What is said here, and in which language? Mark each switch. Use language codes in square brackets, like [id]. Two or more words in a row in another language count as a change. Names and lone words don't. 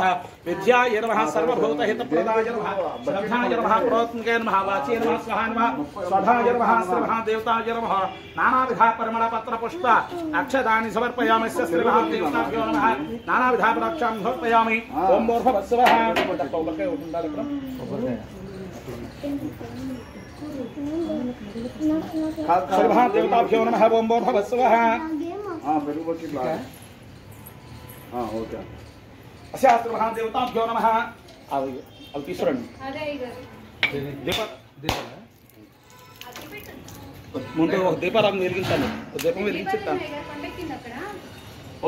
[sa] विद्याय नमः सर्वभूतहितप्रदाय नमः श्रद्धाय नमः प्रोत्मके नमः वाचे नमः स्वाहा नमः स्वधाय नमः श्रीमः देवताय नमः नानाविधा परिमलपत्रपुष्प अक्षतानि समर्पयामि श्रीमः देवताभ्यो नमः नानाविधा पदाक्षां समर्पयामि ओम भूर्भुवस्सुवः श्रीमः देवताभ्यो नमः ओम भूर्भुवस्सुवः [te] ఓకే [sa] శాస్త్ర మహాదేవతాభ్యో నమః [te] అవి తీసుకురండి ముందు ఒక దీపారాధన వెలిగించాలి దీపం వెలిగించుతాను ఓం